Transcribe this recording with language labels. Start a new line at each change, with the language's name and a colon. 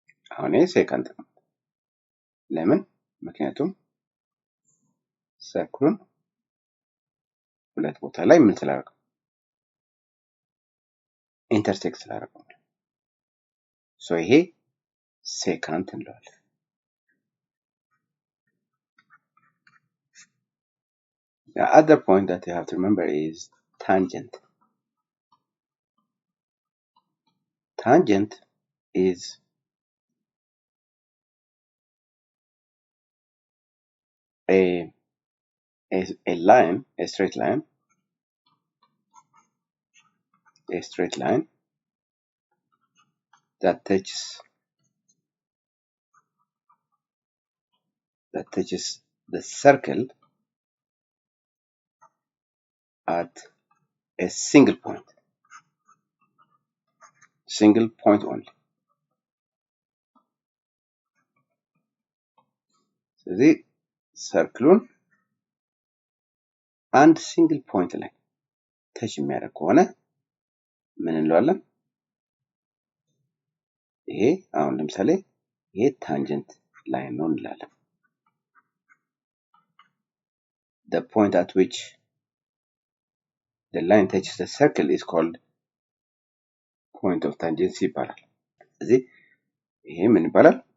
Amharic: አሁን ይሄ ሴካንት ነው። ለምን? ምክንያቱም ሰርክሉን ሁለት ቦታ ላይ ምን ስላደረገው ኢንተርሴክት ስላደረገው ሶ ይሄ ሴካንት እንለዋለን።
English: The other point that you have to remember is tangent. Tangent is a line, a straight line that touches the circle at a single point only.
Amharic: ስለዚህ ሰርክሉን አንድ ሲንግል ፖይንት ላይ ተች የሚያደርግ ከሆነ ምን እንለዋለን? ይሄ አሁን ለምሳሌ ይሄ ታንጀንት ላይን ነው እንላለን።
English: The point at which the line touches the circle is called point of tangency
Amharic: ይባላል። ስለዚህ ይሄ ምን ይባላል?